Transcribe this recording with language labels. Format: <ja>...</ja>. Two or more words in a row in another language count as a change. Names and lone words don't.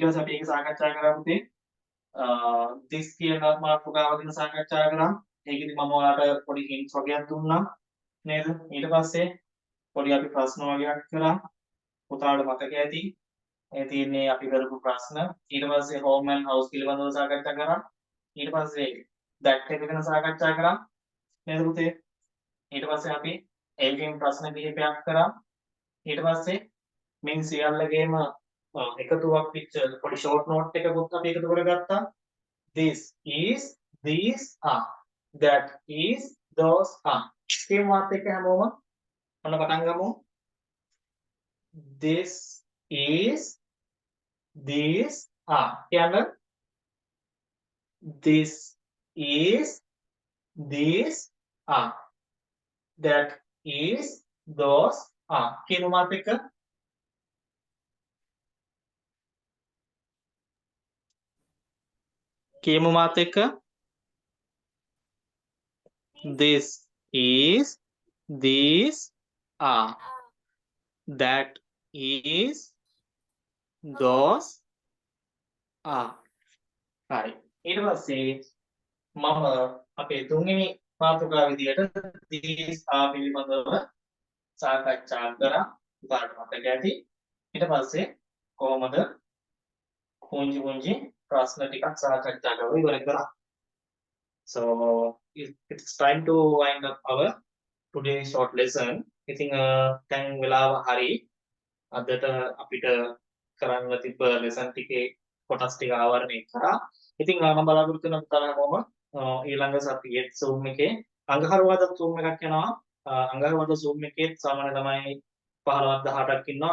<si>පස්සේ අපි ඒක සාකච්ඡා කරමු පුතේ this කියන මාතෘකාව ගැන සාකච්ඡා කරා ඒකෙදි මම ඔයාලට පොඩි hints වගේක් දුන්නා නේද ඊට පස්සේ පොඩි අපි ප්‍රශ්න වගේක් කරා පුතාට මතක ඇති ඒ තියෙන්නේ අපි කරපු ප්‍රශ්න ඊට පස්සේ</si> <en>home and house</en> <si>පිළිබඳව සාකච්ඡා කරා ඊට පස්සේ that එක ගැන සාකච්ඡා කරා නේද පුතේ ඊට පස්සේ අපි ඒකෙන් ප්‍රශ්න කිහිපයක් කරා ඊට පස්සේ මින් සියල්ලගේම එකතුවක් පිට්චර් පොඩි</si> <en>short note</en> <si>එකකුත් අපි එකතු කරගත්තා</si> <en>this is these are that is those are</en> <si>කියන වාක්‍ය එක හැමෝම ඔන්න පටන් ගමු</si> <en>this is these</en> <si>කියන්න</si> <en>this is these are that is those are</en> <si>කියමු මාත් එක්ක කියමු මාත් එක්ක</si> <en>this is these are that is those are</en> <si>හරි ඊට පස්සේ මම අපේ තුන්වෙනි මාතෘකාව විදියට</si> <en>these are</en> <si>පිළිබඳව සාකච්ඡා කරා උදාහරණ මතක ඇති ඊට පස්සේ කොහොමද පුංචි පුංචි ප්‍රශ්න ටිකක් සාකච්ඡා කරලා ඉවර කරා</si> <en>so it's time to wind up our today's short lesson</en> <si>ඉතින් දැන් වෙලාව හරි අදට අපිට කරන්න තිබ්බ lesson ටිකේ කොටස් ටික ආවරණය කරා ඉතින් මම බලාපොරොත්තු වෙන පුතාලා හැමෝම ඊළඟ සතියේ Zoom එකේ අඟහරුවාදා Zoom එකක් යනවා අඟහරුවාදා Zoom එකේ සාමාන්‍ය ළමයි 15ක් 18ක් ඉන්නවා</si>